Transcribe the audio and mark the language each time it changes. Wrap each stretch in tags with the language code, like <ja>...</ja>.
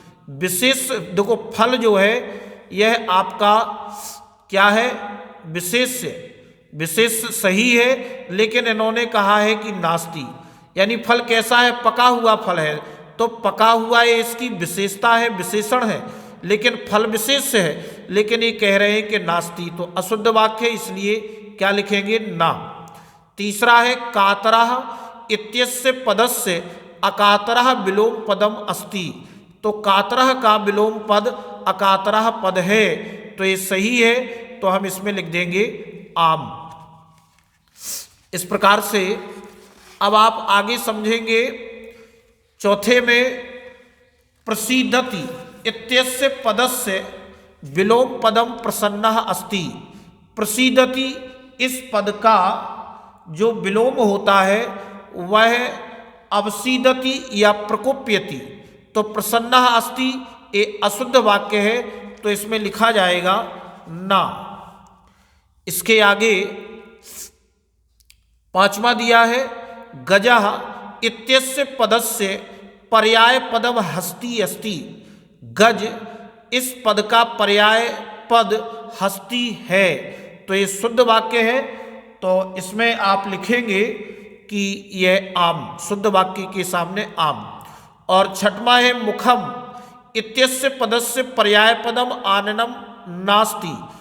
<hi>विशेष, देखो फल जो है यह आपका क्या है, विशेष्य, विशेष सही है, लेकिन इन्होंने कहा है कि नास्ति, यानी फल कैसा है, पका हुआ फल है। तो पका हुआ ये इसकी विशेषता है, विशेषण है, लेकिन फल विशेष है, लेकिन ये कह रहे हैं कि नास्ति, तो अशुद्ध वाक्य है, इसलिए क्या लिखेंगे, ना। तीसरा है</hi> <sa>कातरः इत्यस्य पदस्य अकातरः विलोम पदम अस्ति।</sa> <hi>तो कातरः का विलोम पद अकातरः पद है, तो ये सही है, तो हम इसमें लिख देंगे आम। इस प्रकार से अब आप आगे समझेंगे। चौथे में</hi> <sa>प्रसीदति इत्यस्य पदस्य विलोम पदम प्रसन्नः अस्ति।</sa> <hi>प्रसीदति इस पद का जो विलोम होता है वह अवसीदति या प्रकोप्यति। तो प्रसन्नः अस्ति ये अशुद्ध वाक्य है, तो इसमें लिखा जाएगा ना। इसके आगे 5वां दिया है</hi> <sa>गजः इत्यस्य पदस्य पर्याय पदम हस्ती अस्ति।</sa> <hi>गज इस पद का पर्याय पद हस्ती है, तो ये शुद्ध वाक्य है, तो इसमें आप लिखेंगे कि यह आम, शुद्ध वाक्य के सामने आम। और 6वां है</hi> <sa>मुखम इत्यस्य पदस्य पर्याय पदम आननम नास्ति।</sa>